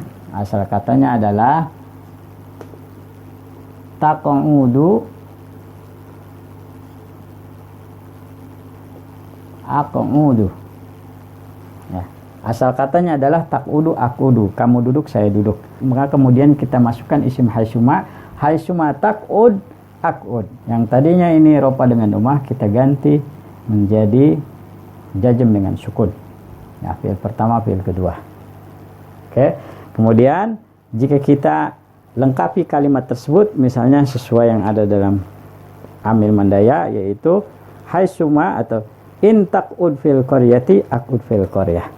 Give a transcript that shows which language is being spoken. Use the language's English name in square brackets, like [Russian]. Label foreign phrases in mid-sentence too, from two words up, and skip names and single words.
[Indonesian] Asal katanya adalah [Arabic] تقعد، أقعد. [Indonesian] Ya. Asal katanya adalah [Arabic] تقعد أقعد, [Indonesian] kamu duduk saya duduk. Maka kemudian kita masukkan isim [Arabic] حيثما، حيثما تقعد أقعد. [Indonesian] Yang tadinya ini ropa dengan domah kita ganti menjadi jazm dengan sukun. Ya, fi'il pertama, fi'il kedua. Oke. Kemudian jika kita lengkapi kalimat tersebut misalnya sesuai yang ada dalam amil mandaya, yaitu haisuma atau [Arabic] إن تقعد في القرية أقعد في القرية.